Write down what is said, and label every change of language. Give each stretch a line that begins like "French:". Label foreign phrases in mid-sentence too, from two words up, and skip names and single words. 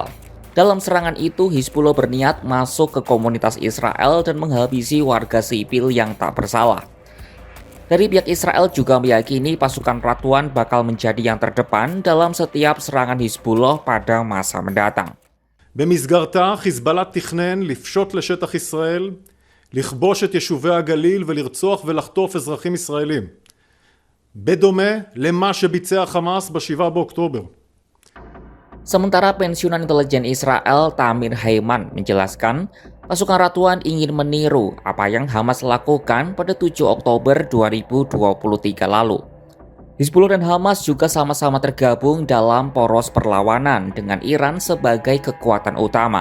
Indonesian: Dalam serangan itu, Hizbullah berniat masuk ke komunitas Israel dan menghabisi warga sipil yang tak bersalah. Dari pihak Israel juga meyakini pasukan Radwan bakal menjadi yang terdepan dalam setiap serangan Hizbullah pada masa mendatang.
Hebrew: במסגרתה חיזבאללה תכנן לפשוט לשטח ישראל, לכבוש את יישובי הגליל ולרצוח ולחטוף אזרחים ישראלים. בדומה למה שביצע חמאס ב-7 באוקטובר.
Indonesian: Sementara pensiunan intelijen Israel Tamir Haiman menjelaskan, pasukan Radwan ingin meniru apa yang Hamas lakukan pada 7 Oktober 2023 lalu. Hizbullah dan Hamas juga sama-sama tergabung dalam poros perlawanan dengan Iran sebagai kekuatan utama.